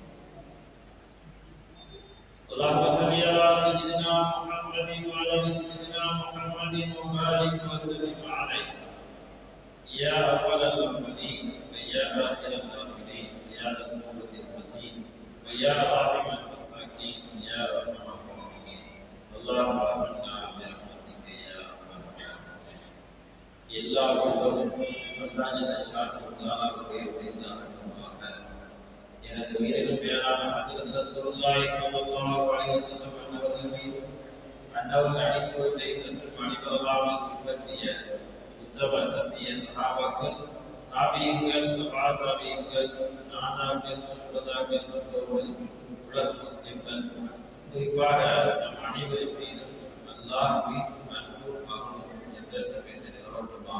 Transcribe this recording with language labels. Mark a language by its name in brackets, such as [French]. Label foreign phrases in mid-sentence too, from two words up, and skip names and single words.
[Arabic] اللهم صل على سيدنا محمد وعلى سيدنا محمد وبارك وسلم عليه يا اول الاولين ويا اخر الاخرين يا ذا القوة المتين ويا راحم المساكين يا ارحم الراحمين. اللهم ارحمنا برحمتك يا ارحم الراحمين. [Tamil] எல்லா உலகும் அல்லாஹ்வின் ஷானுக்கு உரித்தானதாக எனது உயிரினும் மேலான ஹஜ்ரத் ரசூலுல்லாஹி [Arabic] صلى الله عليه وسلم [Tamil] அவர்கள் மீது அன்னவர்கள் அடிச்சுவட்டை சென்று மணிபரவாமல் பின்பற்றிய உத்தம சத்திய சஹாபாக்கள், தாபியீன்கள், தபா தாபியீன்கள், நாதாக்கள், சுஹதாக்கள், உலக முஸ்லிம்கள், குறிப்பாக நம் அனைவரின் மீதும் அல்லாஹ் மீதும் அன்பும் அருளும் என்றென்றும் நிலவட்டுமாக.